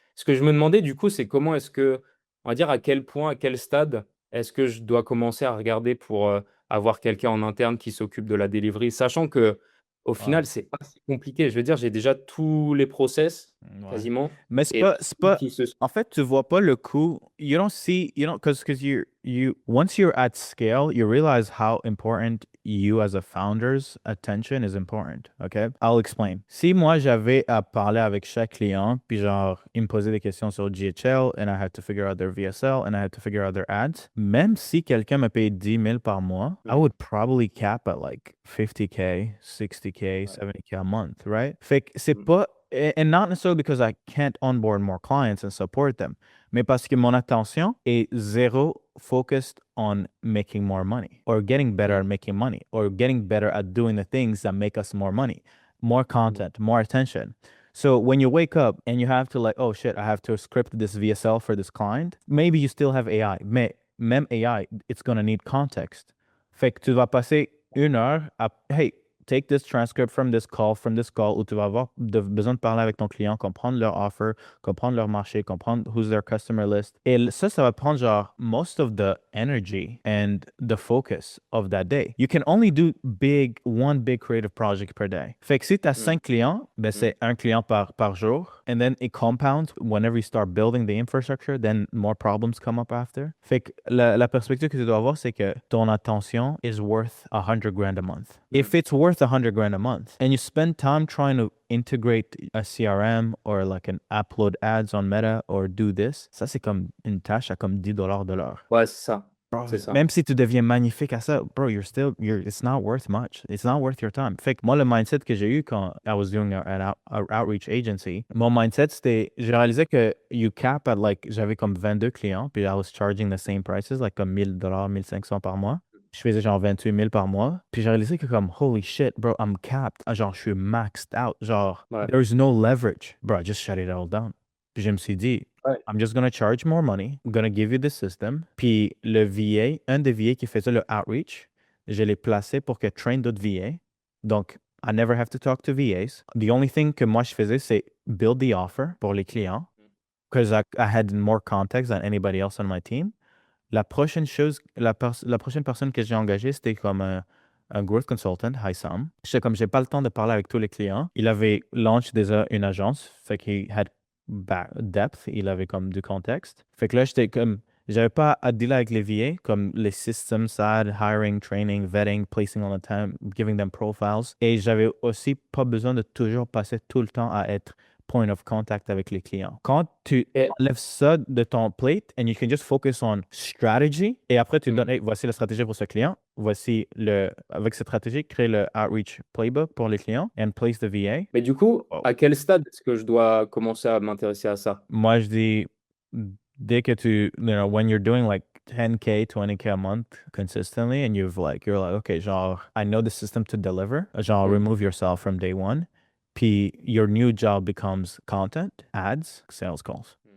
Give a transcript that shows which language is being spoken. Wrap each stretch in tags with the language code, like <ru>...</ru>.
<fr>Ce que je me demandais, du coup, c'est comment est-ce que, on va dire, à quel point, à quel stade est-ce que je dois commencer à regarder pour avoir quelqu'un en interne qui s'occupe de la delivery, sachant que au Ouais. final, c'est pas si compliqué. Je veux dire, j'ai déjà tous les process Ouais. quasiment Mais et le c'est seul pas, qui se. en fait, tu vois pas le coût.</fr> <en>You don't, because once you're at scale, you realize how important you as a founder's attention is important. Okay? I'll explain.</en> <fr>Si moi, j'avais à parler avec chaque client, puis genre, il me posait des questions sur GHL,</fr> <en>and I had to figure out their VSL, and I had to figure out their ads,</en> <fr>même si quelqu'un me paye 10 000 par mois, I Mhm.</fr> <en>would probably cap at like 50K, 60K,</en> <fr>Ouais.</fr> <en>70K a month, right?</en> <fr>Fait que c'est Mhm.</fr> <en>pas, and not necessarily because I can't onboard more clients and support them,</en> <fr>mais parce que mon attention est zéro</fr> <en>focused on making more money or getting better at Mhm. making money or getting better at doing the things that make us more money, more content, more attention. So when you wake up and you have to like, oh shit, I have to script this VSL for this client, maybe you still have AI,</en> <fr>mais même</fr> <en>AI, it's gonna need context.</en> <fr>Fait que tu vas passer une heure à,</fr> <en>hey, take this transcript from this call,</en> <fr>où tu vas avoir besoin de parler avec ton client, comprendre leur offer, comprendre leur marché, comprendre</fr> <en>who's their customer list.</en> <fr>Et ça va prendre genre</fr> <en>most of the energy and the focus of that day. You can only do one big creative project per day.</en> <fr>Fait que si tu as 5 clients, ben c'est un client par jour.</fr> <en>And then it compounds whenever you start building the infrastructure, then more problems come up after.</en> <fr>Fait que la perspective que tu dois avoir, c'est que ton attention</fr> <en>is worth $100,000 a month. If it's worth $100,000 a month and you spend time trying to integrate a CRM or like an upload ads on Meta or do this,</en> <fr>ça c'est comme une tâche à comme $10 de l'heure. Ouais, c'est ça.</fr> <en>Bro,</en> <fr>C'est ça. même si tu deviens magnifique à ça,</fr> <en>bro, it's not worth much. It's not worth your time.</en> <fr>Fait que moi, le mindset que j'ai eu quand</fr> <en>I was doing an outreach agency,</en> <fr>mon mindset, c'était, j'ai réalisé que</fr> <en>you cap at like,</en> <fr>j'avais comme 22 clients, puis</fr> <en>I was charging the same prices, like</en> <fr>comme $1,000, 1,500 par mois. Je faisais genre 28 000 par mois. Puis j'ai réalisé que comme,</fr> <en>holy shit, bro, I'm capped.</en> <fr>Genre, je suis maxed out. Genre, Ouais.</fr> <en>there's no leverage. Bro, I just shut it all down.</en> <fr>Puis je me suis dit, Ouais.</fr> <en>I'm just gonna charge more money. I'm gonna give you the system.</en> <fr>Puis le VA, un des VA qui faisait le outreach, je l'ai placé pour que train d'autres VA.</fr> <en>Donc, I never have to talk to VAs. The only thing</en> <fr>que moi je faisais, c'est</fr> <en>build the offer</en> <fr>pour les clients.</fr> <en>Because I had more contacts than anybody else on my team.</en> <fr>La prochaine chose, la prochaine personne que j'ai engagée, c'était comme un growth consultant, Haissam. J'étais comme, j'ai pas le temps de parler avec tous les clients. Il avait launch déjà une agence, fait qu'il</fr> <en>had depth,</en> <fr>il avait comme du contexte. Fait que là, j'étais comme, j'avais pas à dealer avec les VA, comme les system side,</fr> <en>hiring, training, vetting, placing on the time, giving them profiles.</en> <fr>Et j'avais aussi pas besoin de toujours passer tout le temps à être point of contact avec les clients. Quand tu enlèves ça de ton plate</fr> <en>and you can just focus on strategy</en> <fr>et après tu donnes, hey, voici la stratégie pour ce client, avec cette stratégie, crée le outreach playbook pour les clients and place the VA. Mais du coup, à quel stade est-ce que je dois commencer à m'intéresser à ça? Moi, je dis, dès que</fr> <en>when you're doing like 10K, 20K a month consistently and you're like, okay, genre, I know the system to deliver, genre, remove yourself from day one. Puis your new job becomes content, ads, sales calls.</en>